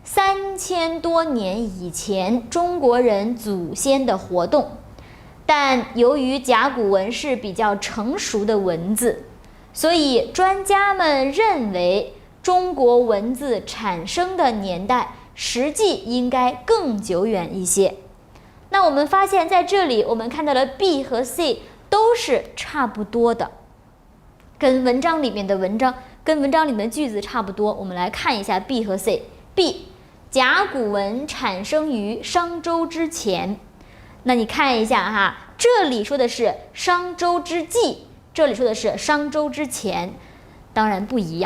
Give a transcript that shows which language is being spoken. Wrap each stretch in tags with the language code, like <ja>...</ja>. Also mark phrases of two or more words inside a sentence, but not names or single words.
<zh>3000 多年以前中國人祖先的活動，但由於甲骨文是比較成熟的文字，所以專家們認為中國文字產生的年代實際應該更久遠一些。那我們發現在這裡我們看到了 B 和 C 都是差不多的，跟文章裡面的句子差不多。我們來看一下 B 和 C。B 甲骨文產生於商周之前，那你看一下哈，這裡說的是商周之際，這裡說的是商周之前，當然不一樣。</zh>